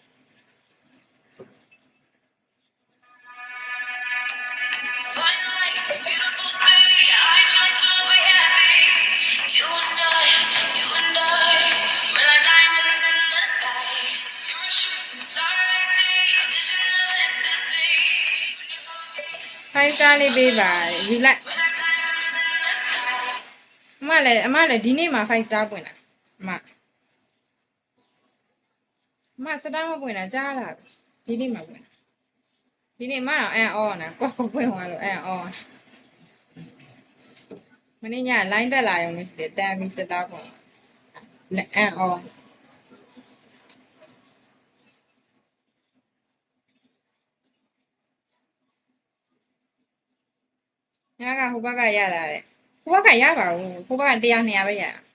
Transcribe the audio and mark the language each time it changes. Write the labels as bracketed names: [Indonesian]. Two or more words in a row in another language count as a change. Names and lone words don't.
[English] Finally, beautiful city, I chose to be happy. You and I, we're like diamonds in the sky. You're a shooting star, I see, a vision of ecstasy. When you hold me, [Burmese] 5 star လေးပေးပါယူလိုက် [English] we're like diamonds in the sky. [Burmese] အမလည်းဒီနေ့မှ5 star ပွင့်တာအမစတားမပွင့်တာကြားလာပြီဒီနေ့မှပွင့်တာဒီနေ့မှတော့အော်နာကိုပွင့်သွားလို့အော် မနေ့ညလိုင်းတက်လာရုံနဲ့တန်ပြီးစတားပွင့်အော်ညကဟိုဘက်ကရလာတဲ့ဟိုဘက်ကရပါဘူးဟိုဘက်က100 200ပဲရ